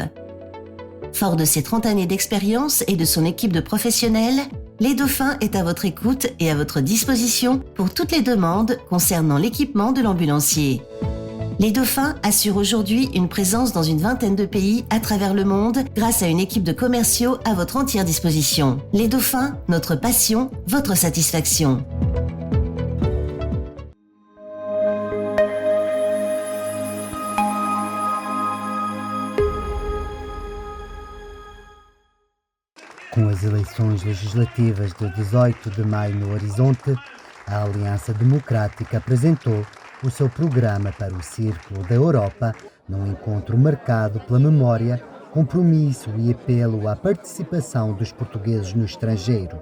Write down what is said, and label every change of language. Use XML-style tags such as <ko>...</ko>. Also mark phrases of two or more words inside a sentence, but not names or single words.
<fr>Fort de ses 30 années d'expérience et de son équipe de professionnels, Les Dauphins est à votre écoute et à votre disposition pour toutes les demandes concernant l'équipement de l'ambulancier. Les Dauphins assurent aujourd'hui une présence dans une vingtaine de pays à travers le monde grâce à une équipe de commerciaux à votre entière disposition. Les Dauphins, notre passion, votre satisfaction.</fr> <pt>Com as eleições legislativas de 18 de maio no horizonte, a Aliança Democrática apresentou o seu programa para o Círculo da Europa num encontro marcado pela memória, compromisso e apelo à participação dos portugueses no estrangeiro.</pt>